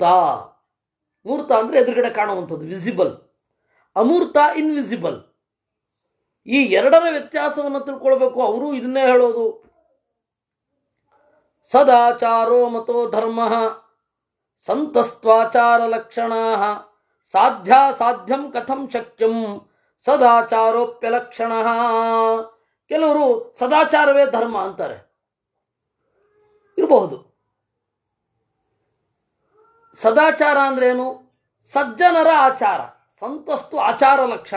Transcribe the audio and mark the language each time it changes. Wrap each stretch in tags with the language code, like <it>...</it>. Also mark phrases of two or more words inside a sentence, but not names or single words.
<kn>ಮೂರ್ತ ಅಂದ್ರೆ ಎದುರುಗಡೆ ಕಾಣುವಂಥದ್ದು, ವಿಸಿಬಲ್. ಅಮೂರ್ತ ಇನ್ವಿಸಿಬಲ್. ಈ ಎರಡರ ವ್ಯತ್ಯಾಸವನ್ನು ತಿಳ್ಕೊಳ್ಬೇಕು. ಅವರು ಇದನ್ನೇ ಹೇಳೋದು.</kn> <sa>ಸದಾಚಾರೋ ಮತೋ ಧರ್ಮ ಸಂತಸ್ತ್ವಾಚಾರ ಲಕ್ಷಣಾ ಸಾಧ್ಯಂ ಕಥಂ ಶಕ್ಯಂ ಸದಾಚಾರೋಪ್ಯಲಕ್ಷಣ.</sa> <kn>ಕೆಲವರು ಸದಾಚಾರವೇ ಧರ್ಮ ಅಂತಾರೆ, ಇರಬಹುದು. ಸದಾಚಾರ ಅಂದ್ರೇನು? ಸಜ್ಜನರ ಆಚಾರ.</kn> <sa>ಸಂತಸ್ತು ಆಚಾರ ಲಕ್ಷಣ.</sa>